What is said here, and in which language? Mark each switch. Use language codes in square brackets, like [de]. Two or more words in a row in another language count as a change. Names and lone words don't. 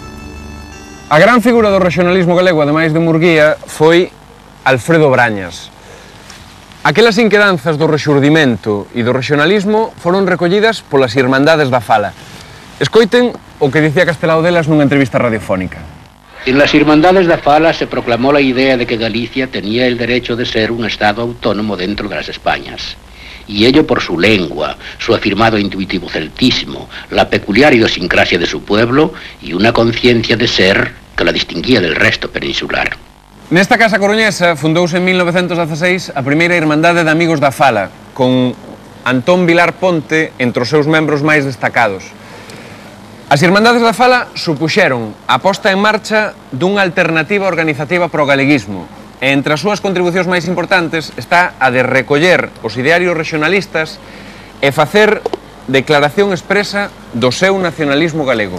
[gl] A gran figura do rexionalismo galego, ademais de Murguía, foi Alfredo Brañas. Aquelas inquedanzas do Rexurdimento e do rexionalismo foron recollidas polas Irmandades da Fala. Escoiten o que dicía Castelao delas nunha entrevista radiofónica. [es] En las Irmandades da Fala se proclamó la idea de que Galicia tenía el derecho de ser un estado autónomo dentro de las Españas. Y ello por su lengua, su afirmado intuitivo celtismo, la peculiar idiosincrasia de su pueblo y una conciencia de ser que la distinguía del resto peninsular. [gl] Nesta casa coruñesa fundouse en 1916 a primeira Irmandade de Amigos da Fala, con Antón Vilar Ponte entre os seus membros máis destacados. As Irmandades da Fala supuxeron a posta en marcha dunha alternativa organizativa pro galeguismo, e entre as súas contribucións máis importantes está a de recoller os idearios rexionalistas e facer declaración expresa do seu nacionalismo galego.